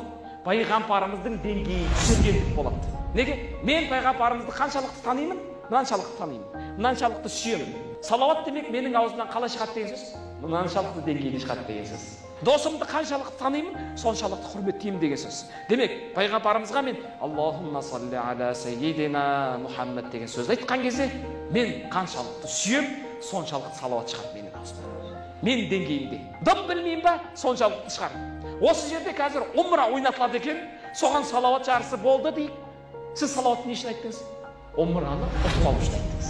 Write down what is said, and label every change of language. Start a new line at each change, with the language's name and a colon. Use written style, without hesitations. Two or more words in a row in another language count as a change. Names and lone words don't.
Kazakh: Пайғамбарымыздың деңгейі түсіргендік болады. Неге? Мен пайғамбарымызды қаншалықты танимын? Мынаншалықты танимын. Мынаншалықты сүйемін. Салауат демек менің аузымнан қалай шығады деген сөз? Мынаншалықты деңгейде шығады деген сөз. Досымды қаншалықты танимын, соншалықты құрметтеймін деген сөз. Демек, пайғамбарымызға мен
Arabic: اللهم صل على سيدنا محمد
Kazakh: деген сөз айтқан кезде мен қаншалықты сүйем, соншалықты салауат шығады менің аузымнан. Мен деңгейімде. Дым білмеймін ба, соншалықты шығар. Осы жерде қазір умра ойнатылады екен, соған салауат жарысы болды дейік. Сіз салауатты не үшін айттыңыз? Умраны ұтып алу үшін айттыңыз.